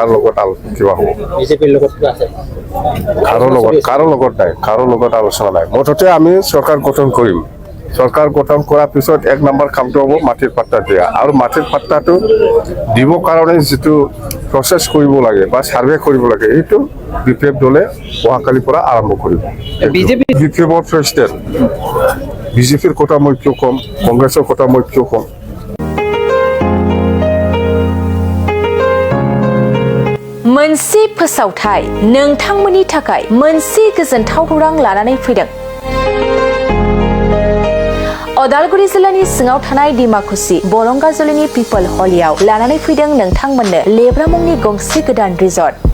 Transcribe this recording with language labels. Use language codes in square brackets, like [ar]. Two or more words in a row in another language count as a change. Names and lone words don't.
[as] লগত কিবা হ'ব বিজেপিৰ লগত আছে কাৰো লগত আলোচনা নাই মুঠতে আমি চৰকাৰ গঠন কৰিম চৰকাৰ গঠন কৰাৰ পিছত এক নম্বৰ কামটো হ'ব মাটিৰ পাট্টা দিয়া আৰু মাটিৰ পাট্টাটো দিব কাৰণে যেটো প্ৰসেস কৰিব লাগে বা সার্ভে কৰিব লাগে এইটো বিপিএফ দলে অহাকালিৰ পৰা আৰম্ভ কৰিব বিপিএফৰ প্ৰেসিডেন্ট বিজেপিৰ কথা মই কিয় কম কংগ্ৰেছৰ কথা মই কিয় কম [brx] मोनसे फोसावथाय नोंथांमोननि थाखाय मोनसे गोजोनथाव खौरां लानानै फैदों अदालगुरि जिल्लानि सिङाव थानाय दिमाकुसि बरंगाजुलिनि पिपल हलियाव लानानै फैदों नोंथांमोननो लेब्रा मुंनि गंसे गोदान रिजर्ट